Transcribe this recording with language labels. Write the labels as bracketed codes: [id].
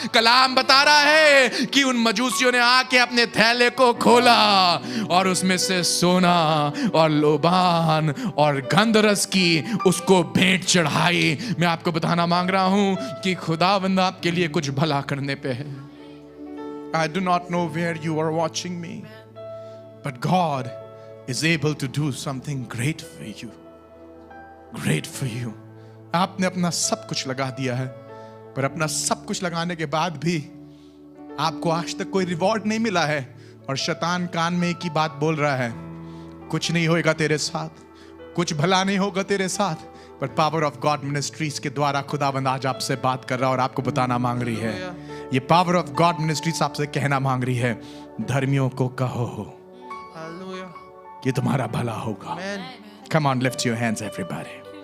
[hi] कलाम बता रहा है कि उन मजूसियों ने आके अपने थैले को खोला और उसमें से सोना और लोबान और गंधरस की उसको भेंट चढ़ाई। मैं आपको बताना मांग रहा हूं कि खुदावंद आपके लिए कुछ भला करने पे है। [en] I do not know where you are watching me, but God is able to do something great for you. Great for you. [hi] आपने अपना सब कुछ लगा दिया है, पर अपना सब कुछ लगाने के बाद भी आपको आज तक कोई रिवॉर्ड नहीं मिला है, और शैतान कान में एक ही बात बोल रहा है, कुछ नहीं होएगा तेरे साथ, कुछ भला नहीं होगा तेरे साथ। पर पावर ऑफ गॉड मिनिस्ट्रीज के द्वारा खुदाबंद आज आपसे बात कर रहा है और आपको बताना मांग रही है, ये पावर ऑफ गॉड मिनिस्ट्रीज आपसे कहना मांग रही है, धर्मियों को कहो कि तुम्हारा भला होगा। [en] Come on, lift your hands everybody.